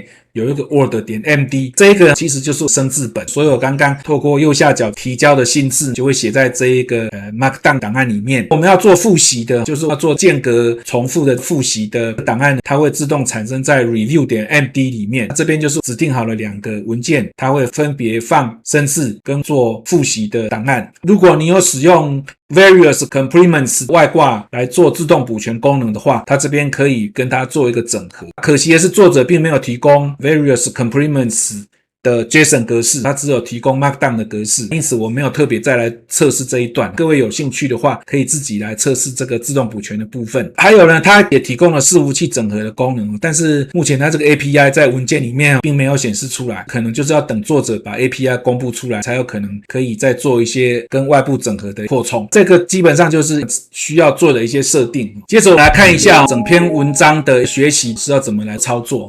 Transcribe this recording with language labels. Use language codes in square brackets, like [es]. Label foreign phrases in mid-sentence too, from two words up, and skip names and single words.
[zh] 有一個 word.md， 這個其實就是生字本，所以我剛剛透過右下角提交的新字就會寫在這一個Markdown 檔案裡面。我們要做複習的，就是要做間隔重複的複習的檔案，它會自動產生在 review.md 裡面。這邊就是指定好了2個文件，它會分別放生字跟做複習的檔案。如果你有使用 various complements 外掛來做自動補全功能的話，它這邊可以跟它做一個整合。可惜的是作者並沒有提供 various complements 的 JSON 格式，它只有提供 Markdown 的格式，因此我没有特別再來測試這一段。各位有興趣的話，可以自己來測試這個自動補全的部分。還有呢，它也提供了伺服器整合的功能，但是目前它这個 API 在文件裡面並沒有顯示出來，可能就是要等作者把 API 公布出來，才有可能可以再做一些跟外部整合的擴充。這個基本上就是需要做的一些設定。接着我來看一下整篇文章的學習是要怎麼來操作。